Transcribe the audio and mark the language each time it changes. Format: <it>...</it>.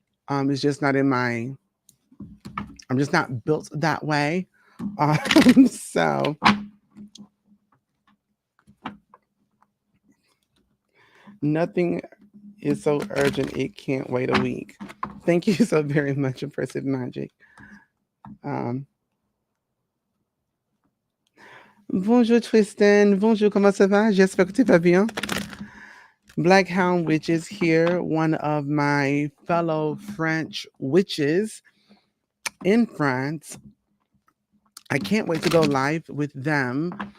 <en>It's just not in my. I'm just not built that way. So nothing is so urgent it can't wait a week. Thank you so very much, Impressive Magic.</en> <fr>Um, Bonjour Tristan, bonjour, comment ça va? J'espère que tu vas bien.</fr> <en>Black Hound Witch is here, one of my fellow French witches in France. I can't wait to go live with them.</en>